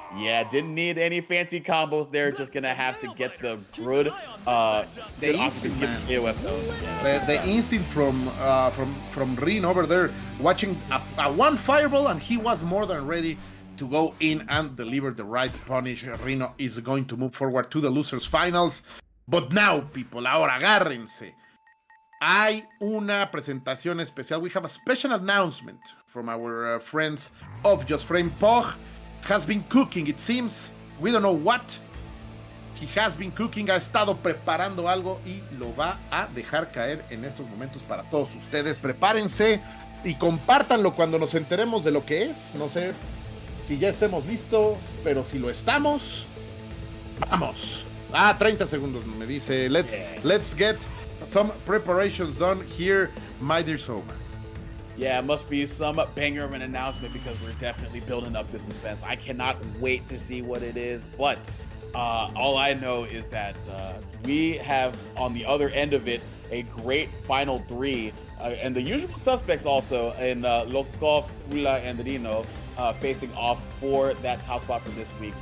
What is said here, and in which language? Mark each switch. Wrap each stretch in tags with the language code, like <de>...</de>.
<en>Yeah, didn't need any fancy combos there, just going to have to get the good occupancy of the KOF zone. The instinct from Rino over there, watching a one fireball, and he was more than ready to go in and deliver the right punish. Rino is going to move forward to the losers finals. But now, people,</en> <es>ahora agárrense. Hay una presentación especial.</es> <en>We have a special announcement from our friends of Just Frame. Pog has been cooking, it seems. We don't know what. He has been cooking,</en> <es>ha estado preparando algo y lo va a dejar caer en estos momentos para todos ustedes. Prepárense y compártanlo cuando nos enteremos de lo que es. No sé si ya estemos listos, pero si lo estamos, vamos. 30 segundos me dice.</es> <en>Let's get some preparations done here, my dear Soma. Yeah, it must be some banger of an announcement, because we're definitely building up the suspense. I cannot wait to see what it is, but all I know is that we have on the other end of it a great final three, and the usual suspects also in Lokof, Kula, and Rino facing off for that top spot for this week.</en>